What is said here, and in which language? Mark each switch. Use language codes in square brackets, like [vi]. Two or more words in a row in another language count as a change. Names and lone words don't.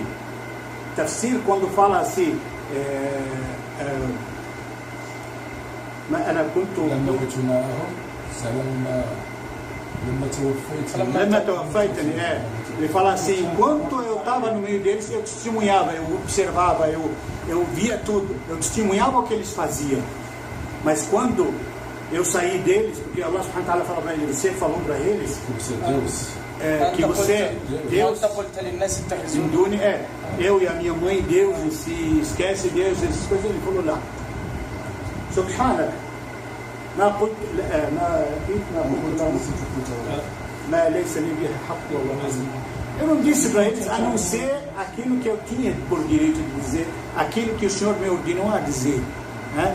[pt] Tafsir, quando fala assim, [ar] لما توفيتني, [pt] ele fala assim: enquanto eu estava no meio deles, eu testemunhava, eu observava, eu via tudo, eu testemunhava o que eles faziam. Mas quando eu saí deles, porque Allah [ar] سبحانه وتعالى [pt] fala para eles, você falou para eles que você, Deus, eu e a minha mãe, Deus, e se esquece Deus, essas coisas. Ele falou lá: Subhanak, eu não disse para eles a não ser aquilo que eu tinha por direito de dizer, aquilo que o Senhor me ordenou a dizer, né?